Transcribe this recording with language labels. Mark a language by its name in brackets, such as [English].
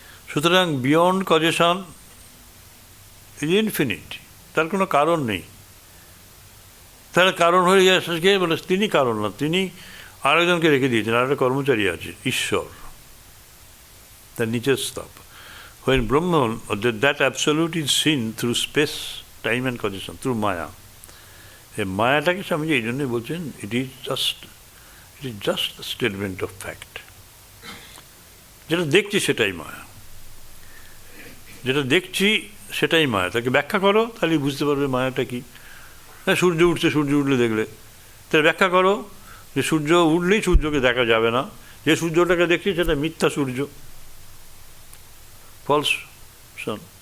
[Bangla] সুতরাং [English] beyond causation is infinite, [Bangla] তার কোনো কারণ নেই। তার কারণ হয়ে গিয়ে বলে তিনি কারণ না, তিনি আরেকজনকে রেখে দিয়েছেন, আর একটা কর্মচারী আছে ঈশ্বর, তার নিচের স্তব। [English] When Brahman, that absolute is seen through space, time and causation, through Maya. [Bangla] এই মায়াটাকে স্বামীজি এই জন্যই বলছেন [English] It is just statement of fact. [Bangla] যেটা দেখছি সেটাই মায়া, যেটা দেখছি সেটাই মায়া। তাকে ব্যাখ্যা করো, তাহলে বুঝতে পারবে মায়াটা কি। হ্যাঁ, সূর্য উঠছে, সূর্য উঠলে দেখলে, তাহলে ব্যাখ্যা করো যে সূর্য উঠলেই সূর্যকে দেখা যাবে না, যে সূর্যটাকে দেখছি সেটা মিথ্যা সূর্য, [English] False sun.